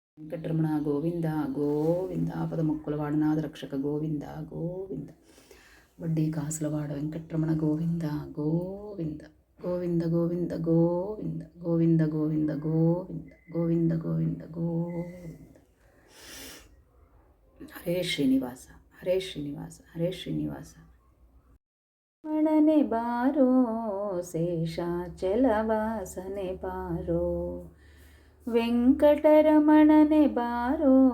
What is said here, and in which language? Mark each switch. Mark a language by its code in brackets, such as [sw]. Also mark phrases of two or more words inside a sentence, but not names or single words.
[te] వెంకటరమణ గోవింద గోవింద ఆపద ముక్కులవాడనాథ రక్షక గోవింద గోవింద వడ్డీ కాసులవాడ వెంకటరమణ గోవింద గోవింద గోవింద గోవింద గోవింద గోవింద గోవింద గోవింద గోవింద గోవింద గోవింద. [kn] ಹರೇ ಶ್ರೀನಿವಾಸ ಹರೇ ಶ್ರೀನಿವಾಸ ಹರೇ ಶ್ರೀನಿವಾಸ. ಮಣನೆ ಬಾರೋ ಶೇಷಾಚಲವಾಸನೆ ಬಾರೋ ವೆಂಕಟರಮಣನೆ ಬಾರೋ